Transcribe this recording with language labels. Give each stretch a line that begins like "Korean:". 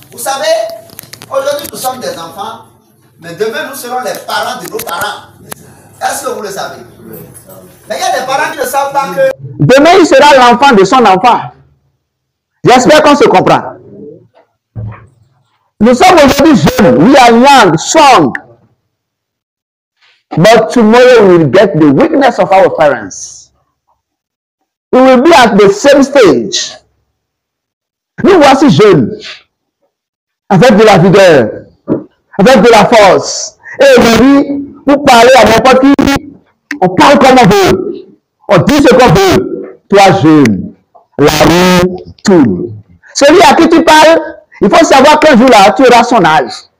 French: Vous savez, aujourd'hui nous sommes des enfants, mais demain nous serons les parents de nos parents. Est-ce que vous le savez? Mais il y a des parents qui ne savent pas que demain il sera l'enfant de son enfant. J'espère qu'on se comprend. Nous sommes aujourd'hui jeunes.
English: We are young, strong. But tomorrow we will get the weakness of our parents. We will be at the same stage.
French: Nous voici jeunes, avec de la vigueur, avec de la force. Et aujourd'hui, vous parlez à n'importe qui, on parle comme on veut, on dit ce qu'on veut. Toi jeune, la roue tourne. Celui à qui tu parles, il faut savoir qu'un jour là, tu auras son âge.